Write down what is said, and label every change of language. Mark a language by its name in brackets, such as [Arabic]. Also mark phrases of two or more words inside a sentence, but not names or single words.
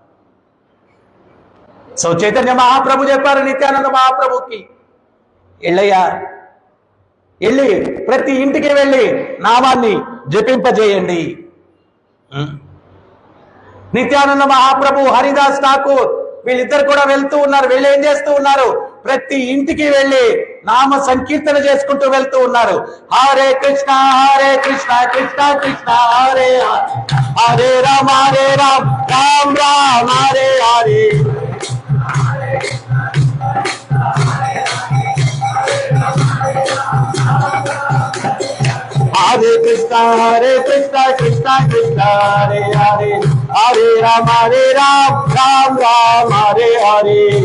[Telugu] సో చైతన్య మహాప్రభు చెప్పారు నిత్యానంద మహాప్రభుకి, వెళ్ళయ్యా, వెళ్ళి ప్రతి ఇంటికి వెళ్ళి నామాన్ని జపింపజేయండి. నిత్యానంద మహాప్రభు, హరిదాస్ ఠాకూర్ వీళ్ళిద్దరు కూడా వెళ్తూ ఉన్నారు. వెళ్ళి ఏం చేస్తూ ఉన్నారు? ప్రతి ఇంటికి వెళ్ళి నామ సంకీర్తన చేసుకుంటూ వెళ్తూ ఉన్నారు. [Sanskrit] హరే కృష్ణ కృష్ణ కృష్ణ హరే హరే రామ రామ రామ హరే హరే. హరే కృష్ణ కృష్ణ కృష్ణ హరే హరే హరే రామ రామ రామ హరే హరే.